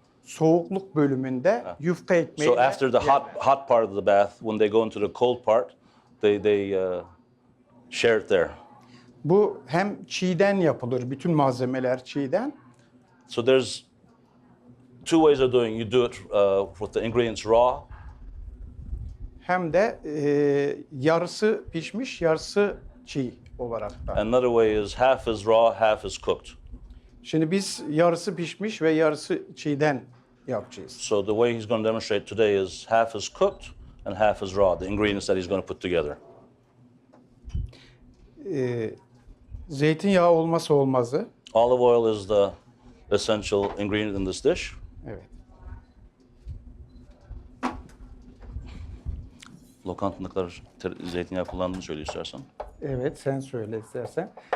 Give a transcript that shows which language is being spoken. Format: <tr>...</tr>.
<tr>soğukluk bölümünde yufka ekmeği.</tr> <en>So after the hot part of the bath, when they go into the cold part, they share it there.</en> <tr>Bu hem çiğden yapılır, bütün malzemeler çiğden.</tr> <en>So there's two ways of doing. You do it with the ingredients raw.</en> <tr>Hem de yarısı pişmiş, yarısı çiğ olarak da.</tr> <en>Another way is half is raw, half is cooked.</en> <tr>Şimdi biz yarısı pişmiş ve yarısı çiğden yapacağız.</tr> <en>So the way he's going to demonstrate today is half is cooked and half is raw, the ingredients that he's going to put together.</en> <tr>Zeytinyağı olmazsa olmazı.</tr> <en>Olive oil is the essential ingredient in this dish.</en> <tr>Evet. Lokanta ne kadar zeytinyağı kullandığını söyle istersen. Evet, sen söyle istersen.</tr>